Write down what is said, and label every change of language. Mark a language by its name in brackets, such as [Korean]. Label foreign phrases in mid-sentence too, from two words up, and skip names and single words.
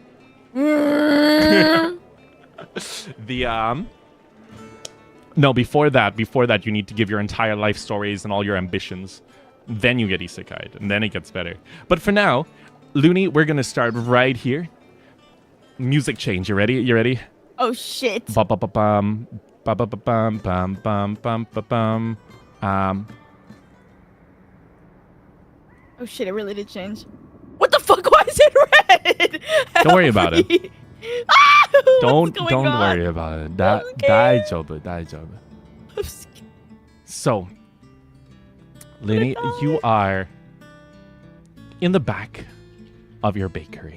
[English] No, before that, you need to give your entire life stories and all your ambitions. Then you get isekai'd, and then it gets better. But for now, Luni, we're going to start right here. Music change. You ready? You ready? Oh, shit. Ba-ba-ba-bum. Ba-ba-ba-bum. Bum-bum-bum-ba-bum. Oh, shit, it really did change. What the fuck? Why is it red? Don't worry about it. Don't on? worry about it. Daijoubu. So, Luni, you are in the back of your bakery.